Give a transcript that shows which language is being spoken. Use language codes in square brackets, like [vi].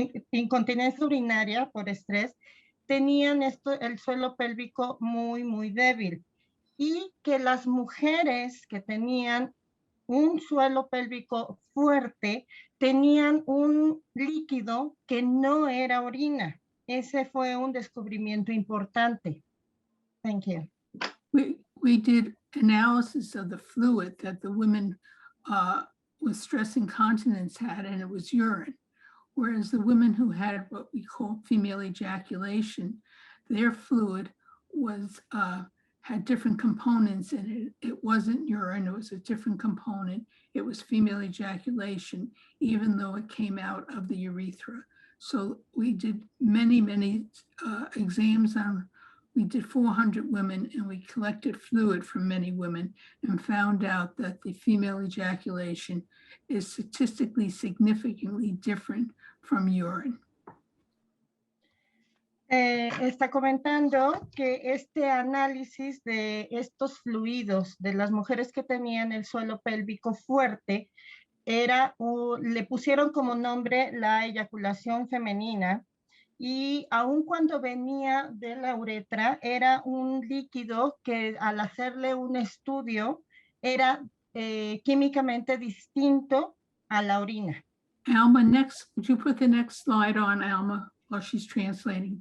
[es] incontinencia urinaria por estrés, tenían el suelo pélvico muy, muy débil y que las mujeres que tenían un suelo pélvico fuerte tenían un líquido que no era orina. Ese fue un descubrimiento importante. [en] Thank you. We did analysis of the fluid that the women with stress incontinence had, and it was urine. Whereas the women who had what we call female ejaculation, their fluid was had different components in it. It wasn't urine, it was a different component. It was female ejaculation, even though it came out of the urethra. So we did many exams on, we did 400 women and we collected fluid from many women and found out that the female ejaculation is statistically significantly different from urine. [es] Está comentando que este análisis de estos fluidos de las mujeres que tenían el suelo pélvico fuerte le pusieron como nombre la eyaculación femenina y aun cuando venía de la uretra era un líquido que al hacerle un estudio era químicamente distinto a la orina. [en] Alma, next, would you put the next slide on, Alma, while she's translating?